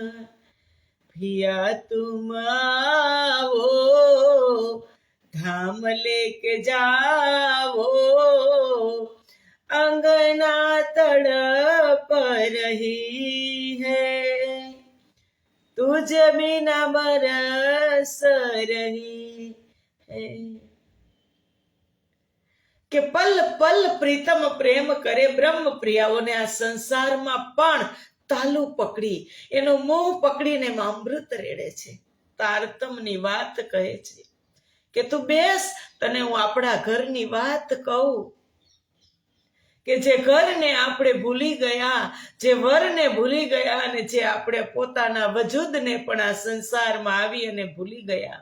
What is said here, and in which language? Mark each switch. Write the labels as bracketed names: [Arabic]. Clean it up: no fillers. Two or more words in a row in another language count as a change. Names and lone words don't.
[Hindi] पिया तुम आओ धाम लेके जाओ, अंगना तड़प रही है, तुझ बिना बरस रही है। [Gujarati] કે પલ પલ પ્રીતમ પ્રેમ કરે બ્રહ્મ પ્રિયાઓને આ સંસારમાં પણ તાલુ પકડી એનો મોહ પકડીને અમૃત રેડે છે, તારતમની વાત કહે છે કે તું બેસ, તને હું આપણા ઘરની વાત કહું, કે જે ઘરને આપણે ભૂલી ગયા, જે વરને ભૂલી ગયા અને જે આપણે પોતાના વજૂદને પણ આ સંસારમાં આવી અને ભૂલી ગયા.